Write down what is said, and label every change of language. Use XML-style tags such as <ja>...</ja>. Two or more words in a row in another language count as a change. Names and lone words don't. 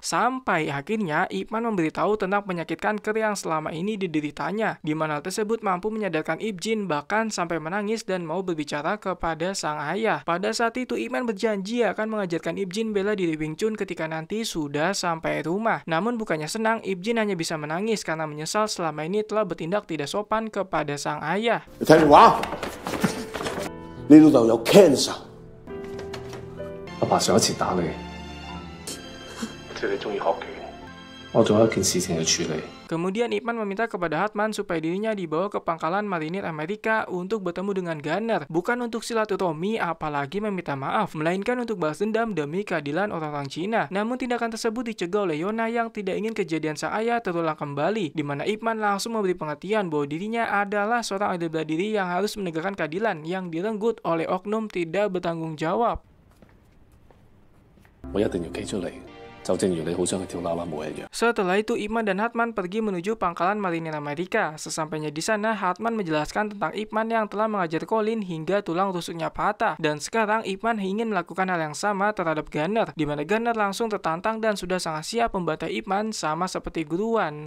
<id>Sampai akhirnya Ip Man memberitahu tentang penyakit kanker yang selama ini dideritanya, di mana hal tersebut mampu menyadarkan Ip Jin bahkan sampai menangis dan mau berbicara kepada sang ayah. Pada saat itu Ip Man berjanji akan mengajarkan Ip Jin bela diri Wing Chun ketika nanti sudah sampai rumah. Namun bukannya senang, Ip Jin hanya bisa menangis karena menyesal selama ini telah bertindak tidak sopan kepada sang ayah.</id> <yue>你睇電話，你老豆有 cancer。阿爸上一次打你，知你中意學拳，我仲有一件事情要處理。</yue> <id>Kemudian Ip Man meminta kepada Hartman supaya dirinya dibawa ke pangkalan marinir Amerika untuk bertemu dengan Gunner, bukan untuk silaturahmi apalagi meminta maaf, melainkan untuk balas dendam demi keadilan orang-orang Cina. Namun tindakan tersebut dicegah oleh Yona yang tidak ingin kejadian sang ayah terulang kembali, di mana Ip Man langsung memberi pengertian bahwa dirinya adalah seorang ahli bela diri yang harus menegakkan keadilan yang direnggut oleh oknum tidak bertanggung jawab.</id> <yue>我一定要企出嚟。就正如你好想去跳啦啦舞一樣。</yue> <id>Setelah itu, Ip Man dan Hartman pergi menuju pangkalan marinir Amerika. Sesampainya di sana, Hartman menjelaskan tentang Ip Man yang telah mengajar Colin hingga tulang rusuknya patah. Dan sekarang Ip Man ingin melakukan hal yang sama terhadap Gunner, di mana Gunner langsung tertantang dan sudah sangat siap membantai Ip Man sama seperti guruan.</id>